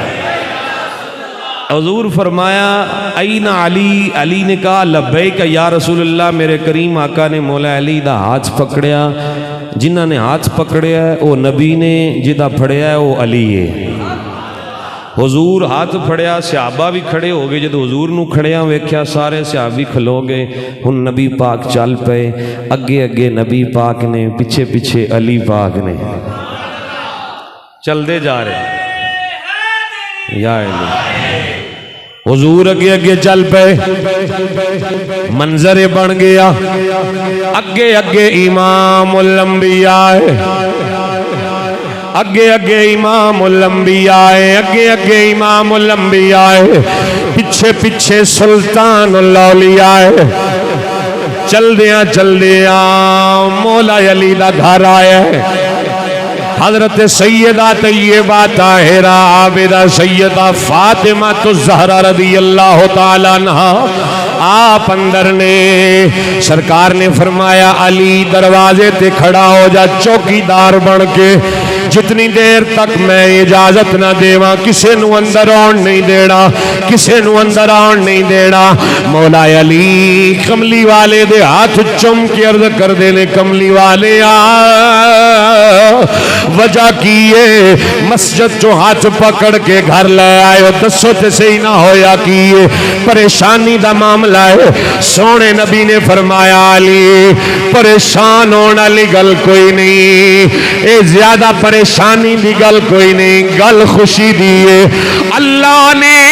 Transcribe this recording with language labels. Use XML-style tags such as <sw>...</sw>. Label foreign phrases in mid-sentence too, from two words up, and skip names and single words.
<ur>حضور فرمایا این علی, علی نے کہا</ur> <ar>لبیک یا رسول اللہ.</ar> <pa>میرے کریم آقا نے مولا علی دا ہاتھ پکڑیا, جنہ نے ہاتھ پکڑیا ہے وہ نبی نے, جدہ پھڑیا ہے وہ علی ہے. حضور ہاتھ پھڑیا, صحابہ بھی کھڑے ہو گئے. جب حضور نو کھڑیاں ویکھیا سارے صحابی کھلو گئے. ہن نبی پاک چل پے, اگے اگے نبی پاک نے, پیچھے پیچھے علی پاک نے, چل دے جا رہے یا علی. حضور اگے اگے چل پے, منظر بن گیا. اگے اگے امام الانبیاء ہے, اگے اگے امام الانبیاء ہے, اگے اگے امام الانبیاء ہے, پیچھے پیچھے سلطان الاولیاء ہے. چل دیاں مولا علی دا گھر آیا ہے. حضرت سیدہ طیبہ طاہرہ عابدہ سیدہ فاطمہ الزہرا</pa> <ar>رضی اللہ تعالیٰ عنہا</ar> <pa>آپ اندر نے سرکار نے فرمایا علی دروازے تے کھڑا ہو جا چوکیدار بن کے جتنی دیر تک میں اجازت نہ دیواں کسے نو اندر آن نہیں دینا کسے نو اندر آن نہیں دینا مولا علی کملی والے دے ہاتھ چم کے عرض کر دینے کملی والے وجہ کیے مسجد چو ہاتھ پکڑ کے گھر لے آئے ہو دسو تے صحیح نہ ہویا کیے پریشانی دا معاملہ ہے سونے نبی نے فرمایا علی پریشان ہونا لی گل کوئی نہیں اے زیادہ پریشانی دی گل کوئی نہیں گل خوشی دیئے اللہ نے</pa>